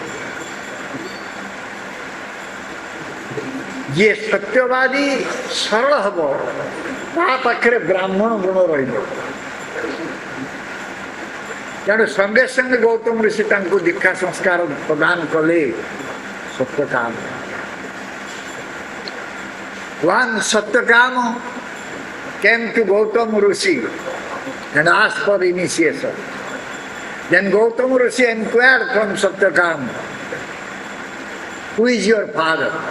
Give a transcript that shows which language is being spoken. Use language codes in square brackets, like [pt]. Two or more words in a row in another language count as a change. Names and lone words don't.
[or] ଯିଏ ସତ୍ୟବାଦୀ ସରଳ ହବ ତା ପାଖରେ ବ୍ରାହ୍ମଣ ଗୁଣ ରହିବ. ତେଣୁ ସଙ୍ଗେ ସଙ୍ଗେ ଗୌତମ ଋଷି ତାଙ୍କୁ ଦୀକ୍ଷା ସଂସ୍କାର ପ୍ରଦାନ କଲେ ସତ୍ୟକାମ. [en] One Satyakama came to Gautama Rishi and asked for initiation. Then Gautama Rishi inquired from Satyakama, who is your father?